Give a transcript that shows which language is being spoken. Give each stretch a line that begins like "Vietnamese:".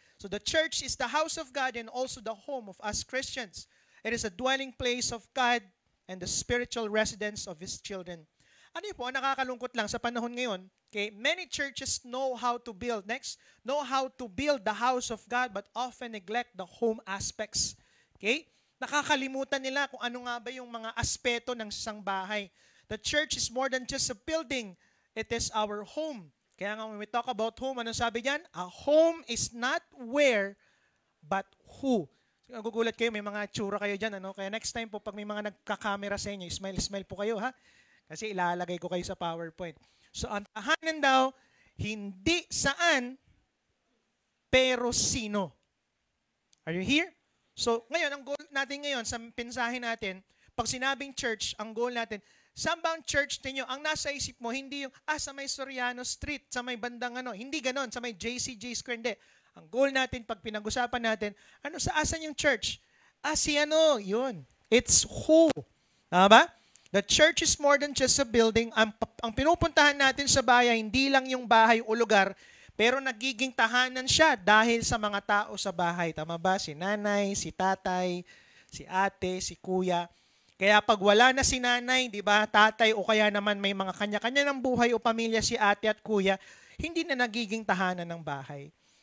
English: So the church is the house of God and also the home of us Christians. It is a dwelling place of God and the spiritual residence of His children.
Filipino: Ano yun po, nakakalungkot lang sa panahon ngayon,
English: many churches know how to build. Next, know how to build the house of God but often neglect the home aspects. Okay?
Filipino: Nakakalimutan nila kung ano nga ba yung mga aspeto ng isang bahay.
English: The church is more than just a building. It is our home.
Filipino: Kaya nga
English: when we talk about home,
Filipino: ano sabi diyan?
English: A home is not where, but who.
Filipino: So, nagugulat kayo, may mga tsura kayo dyan. Kaya next time po, pag may mga nagka-camera sa inyo, smile po kayo, ha? Kasi ilalagay ko kayo sa PowerPoint. So, ang tahanan daw, hindi saan, pero sino.
English: Are you here?
Filipino: So, ngayon, ang goal natin ngayon, sa pensahe natin, pag sinabing church, ang goal natin, saan ba ang church ninyo? Ang nasa isip mo, hindi yung, sa may Soriano Street, sa may bandang hindi ganon, sa may JCJ Square, hindi. Ang goal natin, pag pinag-usapan natin, saan yung church? Yun.
English: It's who.
Filipino: Tama ba?
English: The church is more than just a building.
Filipino: Ang pinupuntahan natin sa bahay, hindi lang yung bahay o lugar, pero nagiging tahanan siya dahil sa mga tao sa bahay. Tama ba? Si nanay, si tatay, si ate, si kuya. Kaya pag wala na si nanay, di ba, tatay o kaya naman may mga kanya-kanya ng buhay o pamilya si ate at kuya, hindi na nagiging tahanan ng bahay.